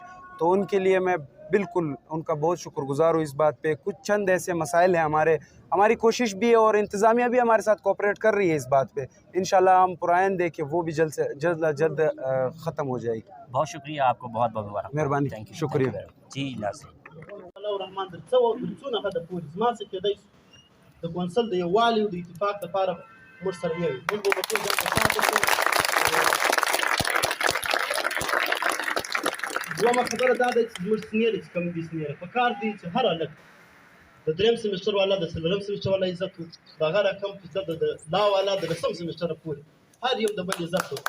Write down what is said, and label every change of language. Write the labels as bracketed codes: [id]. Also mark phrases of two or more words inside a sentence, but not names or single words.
[ur] تو ان کے لیے میں بالکل ان کا بہت شکرگزار ہوں اس بات پہ. کچھ چند ایسے مسائل ہیں ہماری کوشش بھی ہے اور انتظامیہ بھی ہمارے ساتھ کوآپریٹ کر رہی ہے اس بات پہ. انشاءاللہ ہم پران دے کے وہ بھی جلد سے جلد ختم ہو جائے گی. بہت شکریہ آپ کو، بہت بہت مبارک, مہربانی، شکریہ جی۔ ناظرین [ps] د کونسل د یووالي او د اتفاق لپاره موږ سره نه وي. موږ به په ټول ځان دومره خبره دا ده چې زموږ سینیرې چې کوم دي سینیره په کار دی چې هر هلک د درېیم سمیسټر والا د څلورم سمیسټر والا عزت وکړو، د هغه رقم فیصد د لا والا د لسم سمیسټره پورې هر یو د بل عزت وکړو.